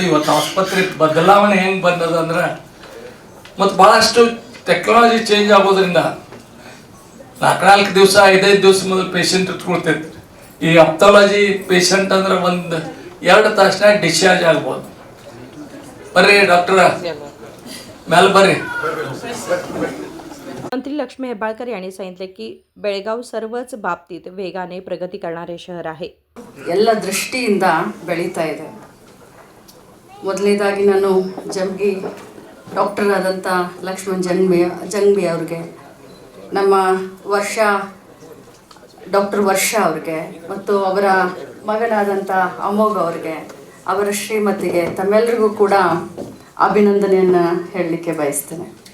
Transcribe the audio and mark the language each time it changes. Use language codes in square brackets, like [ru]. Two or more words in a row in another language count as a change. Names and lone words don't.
[kn] ಇವತ್ತು ಆಸ್ಪತ್ರೆ ಬದಲಾವಣೆ ಹೆಂಗ್ ಬಂದದ ಅಂದ್ರೆ ಮತ್ತು ಭಾಳಷ್ಟು [en] technology change [kn] ಆಗೋದ್ರಿಂದ 4 ದಿವಸ 5 ದಿವಸ ಮೊದಲು ಪೇಷಂಟ್ ಇಟ್ಕೊಳ್ತೈತಿ. ಈ [en] ophthalmology patient [kn] ಅಂದ್ರೆ 1-2 ತಾಸಿನಾಗ ಡಿಸ್ಚಾರ್ಜ್ ಆಗ್ಬೋದು. ಬರ್ರಿ ಡಾಕ್ಟರ ಮೇಲೆ ಬರ್ರಿ. [mr] मंत्री लक्ष्मी हेब्बाळकर यांनी सांगितले की बेळगाव सर्वच बाबतीत वेगाने प्रगती करणारे शहर आहे. [kn] ಎಲ್ಲ ದೃಷ್ಟಿಯಿಂದ ಬೆಳೀತಾ ಇದೆ. ಮೊದಲನೇದಾಗಿ ನಾನು ಜಂಬಗಿ ಡಾಕ್ಟರ್ ಆದಂಥ ಲಕ್ಷ್ಮಣ್ ಜಂಗ್ಬಿ ಅವ್ರಿಗೆ, ನಮ್ಮ ಡಾಕ್ಟರ್ ವರ್ಷ ಅವ್ರಿಗೆ ಮತ್ತು ಅವರ ಮಗನಾದಂಥ ಅಮೋಘ್ ಅವ್ರಿಗೆ, ಅವರ ಶ್ರೀಮತಿಗೆ ತಮ್ಮೆಲ್ಲರಿಗೂ ಕೂಡ ಅಭಿನಂದನೆಯನ್ನು ಹೇಳಲಿಕ್ಕೆ ಬಯಸ್ತೇನೆ.